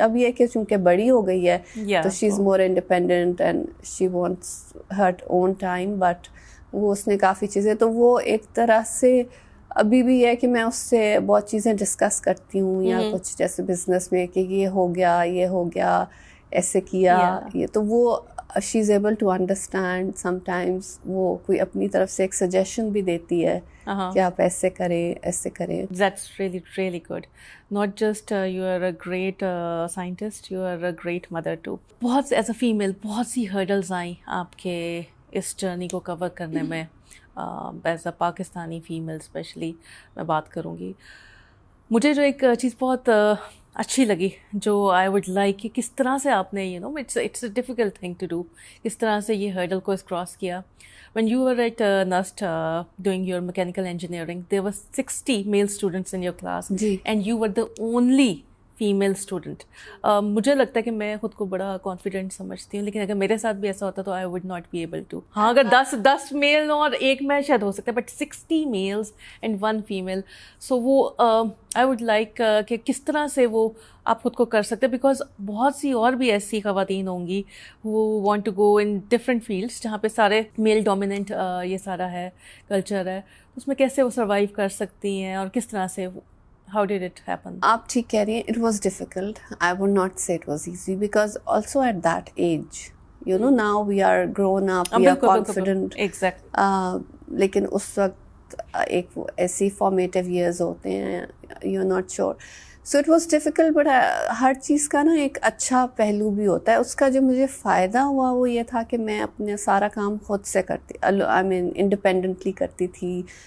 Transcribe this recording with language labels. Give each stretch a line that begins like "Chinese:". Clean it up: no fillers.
Urdu: اب یہ کہ چونکہ بڑی ہو گئی ہے تو
English: she is more independent and she wants her own time,
Urdu: but وہ اس نے کافی چیزیں, تو وہ ایک طرح سے ابھی بھی ہے کہ میں اس سے بہت چیزیں ڈسکس کرتی ہوں, یا کچھ جیسے بزنس میں کہ یہ ہو گیا ایسے کیا یہ, تو وہ
English: She is able to understand. Sometimes
Urdu: وہ کوئی اپنی طرف سے ایک سجیشن بھی دیتی ہے کہ آپ ایسے کریں ایسے کریں.
English: That's really really good. Not just you are a great scientist, you are a great mother too.
Urdu: بہت
English: as a female
Urdu: بہت سی ہرڈلز آئیں آپ کے اس جرنی کو کور کرنے میں.
English: as a Pakistani female specially
Urdu: میں بات کروں گی. مجھے جو ایک چیز بہت اچھی لگی, جو
English: I would like,
Urdu: کہ کس طرح سے آپ نے
English: it's a difficult thing to do,
Urdu: کس طرح سے یہ ہرڈل کو کراس کیا.
English: When you were at NUST doing your mechanical engineering, there were 60 male students in your class, and you were the only female student.
Urdu: مجھے لگتا ہے کہ میں خود کو بڑا کانفیڈنٹ سمجھتی ہوں, لیکن اگر میرے ساتھ بھی ایسا ہوتا تو
English: I would not be able to.
Urdu: ہاں اگر 10 میل اور ایک میں شاید ہو سکتا ہے,
English: But 60 males and 1 female.
Urdu: سو وہ
English: I would like
Urdu: کہ کس طرح سے وہ آپ خود کو کر سکتے, بیکاز بہت سی اور بھی ایسی خواتین ہوں گی
English: who want to go in different fields
Urdu: جہاں پہ سارے میل ڈومیننٹ یہ سارا ہے کلچر ہے, اس میں کیسے وہ سروائیو کر سکتی ہیں اور کس طرح سے.
English: How did it happen?
Urdu: آپ ٹھیک کہہ رہی ہیں,
English: it was difficult. I would not say it was easy because also at that age, now we are grown up, we are confident. Exactly.
Urdu: لیکن اس وقت ایک ایسی
English: formative years
Urdu: ہوتے ہیں,
English: you're not sure. So it was difficult, but
Urdu: ہر چیز کا نا ایک اچھا پہلو بھی ہوتا ہے. اس کا جو مجھے فائدہ ہوا وہ یہ تھا کہ میں اپنے سارا کام خود سے کرتی,
English: I mean independently
Urdu: کرتی تھی.